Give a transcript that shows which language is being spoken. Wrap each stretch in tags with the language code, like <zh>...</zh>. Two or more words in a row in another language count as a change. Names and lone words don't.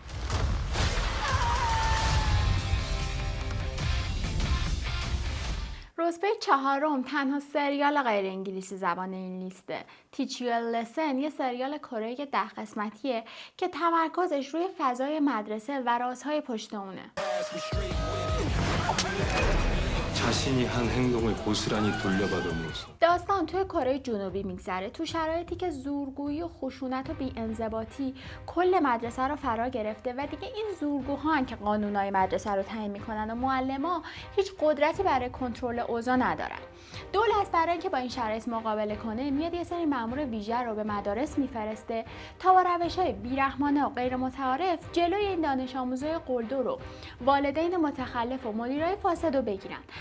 <fa>رتبه 4 تنها سریال غیر انگلیسی زبان این لیسته. Teach You a Lesson یه سریال کره 10 قسمتیه که تمرکزش روی فضای مدرسه و رازهای پشت اونه.</fa> <ko>자신이 한 행동을 고스란히 돌려받은 모습.</ko> <fa>داستان توی کره جنوبی میگذره تو شرایطی که زورگویی و خشونت و بی‌انضباطی کل مدرسه رو فرا گرفته و دیگه این زورگوها که قانونای مدرسه رو تعیین میکنن و معلما هیچ قدرتی برای کنترل اوضاع ندارن. دولت برای اینکه با این شرایط مقابله کنه میاد یه سری مأمور ویژه رو به مدارس میفرسته تا با روش‌های بیرحمانه و غیر متعارف جلوی این دانش آموزای قلدر رو والدین متخلف و مدیرای فاسد رو بگیرن.</fa>